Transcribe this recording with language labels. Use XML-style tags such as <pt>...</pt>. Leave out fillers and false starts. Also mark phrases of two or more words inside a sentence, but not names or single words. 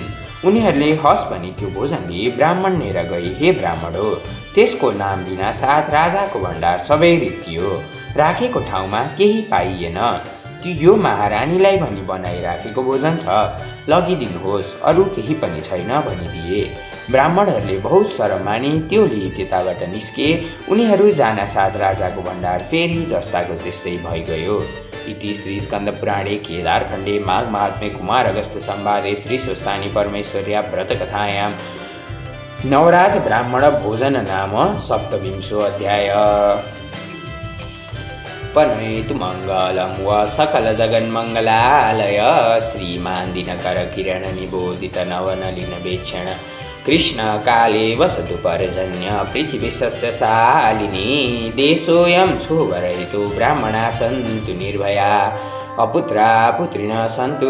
<ne>उनीहरूले हस् भनी त्यो भोजन दिए ब्राह्मण लिएर गई, हे ब्राह्मण हो, त्यसको नाम बिना साथ राजाको भण्डार सबै रित्तियो, राखेको ठाउँमा केही पाइएन। त्यो यो महारानीलाई भनी बनाइराखेको भोजन छ, लगिदिनुहोस्, अरू केही पनि छैन भनिदिए। ब्राह्मणहरूले बहुत शरम मानी त्यो लिई त्यताबाट निस्के। उनीहरू जाना साथ राजाको भण्डार फेरि जस्ताको त्यस्तै भइगयो।</ne> <sa>इति श्री स्कंद पुराणे केदारखण्डे माघ महात्म्ये कुमार अगस्त्य संवादे श्री स्वस्थानी परमेश्वर्या व्रतकथायां नवराज ब्राह्मण भोजन नाम 27 अध्याय। संपन्नयतु मङ्गलं व सकलजगन्मङ्गलालय श्रीमान् दिनकरकिरणनिबोधितनवनलिनवेक्षण कृष्णकाले वसतु पर्जन्य पृथिवी सस्यशालिनी देशोऽयं क्षोभरहितो ब्राह्मणाः सन्तु निर्भया अपुत्रा पुत्रिणः सन्तु</sa>